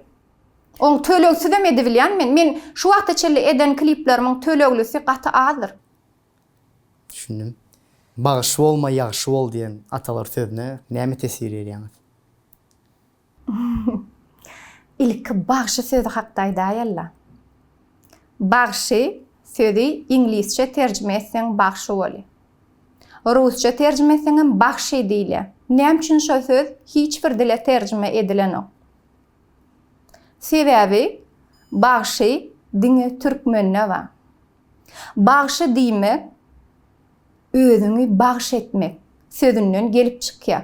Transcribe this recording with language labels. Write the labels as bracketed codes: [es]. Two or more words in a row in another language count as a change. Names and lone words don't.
[tk] Oň töleğsiz dem edibilýän men şu wagtda çelle eden kliplerimin töleglisi gaty azdyr. Düşündüm. Bagyş bolma, ýagşy bol diýen atalar sözüne näme tesir edýäňiz? İlk bagşy sözü hakda aýdýarlar. Bagşy sözü İngilizce tercüme etsen bagşy boli. Rusça tercüme etsen bagşy diýilýär. Näme üçin şo söz hiç bir dile tercüme edilenok. Sebäbi bagşy diňe türkmenne bar. Bagşy diýmek özüňi bagş etmek sözünden gelip çykýar.